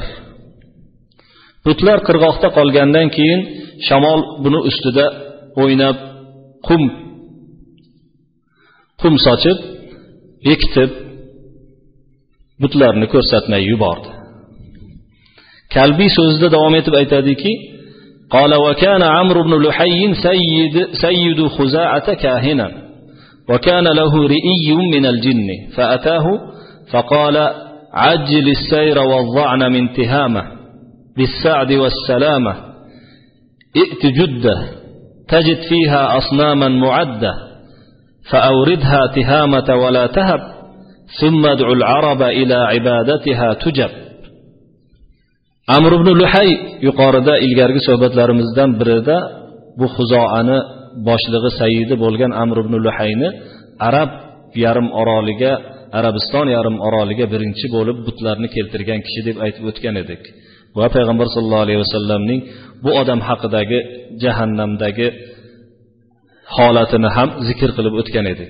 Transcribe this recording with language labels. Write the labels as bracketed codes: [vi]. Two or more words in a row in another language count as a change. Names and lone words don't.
[uz] Butlar qirg'oqda qolgandan keyin shamol buni ustida o'ynab qum sochib, bekitib butlarni ko'rsatmay yubordi. Kalbiy so'zida davom etib aytadiki, [ar] قال وكان عمرو بن لحي سيد خزاعة كاهنا وكان له رئي من الجن فأتاه فقال عجل السير والضعن من تهامة بالسعد والسلامة ائت جدة تجد فيها أصناما معدة فأوردها تهامة ولا تهب ثم ادعو العرب إلى عبادتها تجب. [uz] Amr ibn Luhay yuqorida ilgargi suhbatlarimizdan birida bu Xuzoani boshlig'i sayyidi bo'lgan Amr ibn Luhayni Arabiston yarim oroliga birinchi bo'lib butlarni keltirgan kishi deb aytib o'tgan edik. Va payg'ambar [ar] صلى الله عليه [uz] vasallamning bu odam haqidagi jahannamdagi holatini ham zikr qilib o'tgan edik.